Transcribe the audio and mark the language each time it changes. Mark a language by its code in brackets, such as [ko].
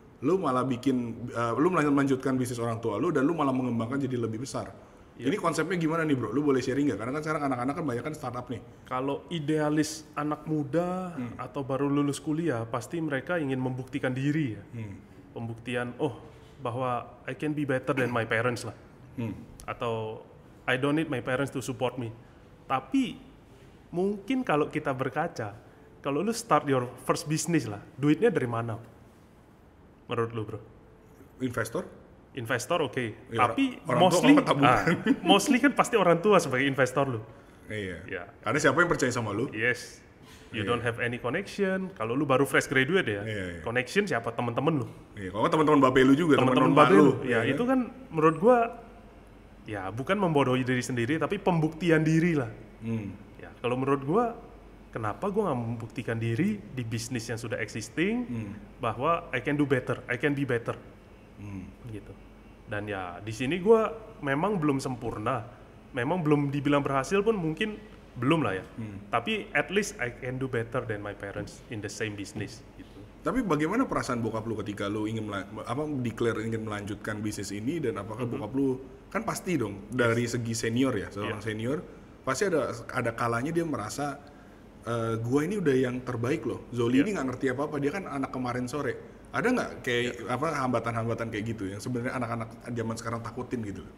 [id] Lu malah lu melanjutkan bisnis orang tua lu dan lu malah mengembangkan jadi lebih besar. Ini konsepnya gimana nih bro? Lu boleh sharing nggak? Karena kan sekarang anak-anak kan banyak kan startup nih. Kalau idealis anak muda atau baru lulus kuliah, pasti mereka ingin membuktikan diri ya. Pembuktian, bahwa [en] I can be better than my parents lah. Atau I don't need my parents to support me. [id] Tapi mungkin kalau kita berkaca, kalau lu [en] start your first business [id] lah, duitnya dari mana? Menurut lu bro? Investor oke. Ya, tapi mostly kan pasti orang tua sebagai investor lu. Iya. Ya. Karena siapa yang percaya sama lu? [en] Yes. You don't have any connection. [id] Kalau lu baru fresh graduate ya, connection siapa? Teman-teman lu. Iya. Kalau teman-teman babe lu juga, teman-teman babe lu. Ya itu kan menurut gua ya bukan membodohi diri sendiri, tapi pembuktian diri lah. Ya kalau menurut gua, kenapa gue nggak membuktikan diri di bisnis yang sudah existing bahwa [en] I can do better, I can be better, [id] gitu. Dan ya di sini gue memang belum sempurna, memang belum dibilang berhasil pun mungkin belum lah ya. [en] Tapi at least I can do better than my parents in the same business. [id] Gitu. Tapi bagaimana perasaan bokap lu ketika lu ingin declare ingin melanjutkan bisnis ini, dan apakah bokap lu kan pasti dong dari segi senior ya, seorang senior pasti ada kalanya dia merasa gua ini udah yang terbaik loh. Zoli ini nggak ngerti apa-apa, dia kan anak kemarin sore. Ada nggak kayak hambatan-hambatan kayak gitu yang sebenarnya anak-anak zaman sekarang takutin gitu?